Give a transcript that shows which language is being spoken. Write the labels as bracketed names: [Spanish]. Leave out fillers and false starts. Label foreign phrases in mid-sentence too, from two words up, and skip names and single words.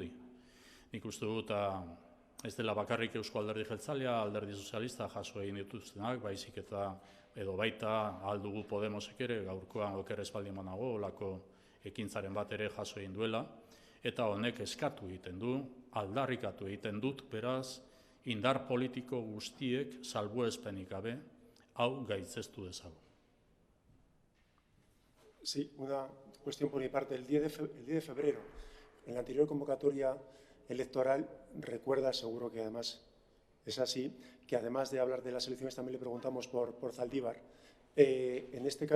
[Basque] Nik uste dut ez dela bakarrik Eusko Alderdi Jeltzalea, Alderdi Sozialista jaso egin dituztenak, baizik eta edo baita Ahal Dugu Podemosek ere gaurkoan oker ez baldin banago olako ekintzaren bat ere jaso egin duela, eta honek eskatu egiten du, aldarrikatu egiten dut, beraz, indar politiko guztiek salbuespenik gabe hau gaitzestu dezagun. [Spanish] Sí, una cuestión por mi parte. El 10 de febrero, en la anterior convocatoria electoral, recuerda, seguro que además es así, que además de hablar de las elecciones también le preguntamos por Zaldívar.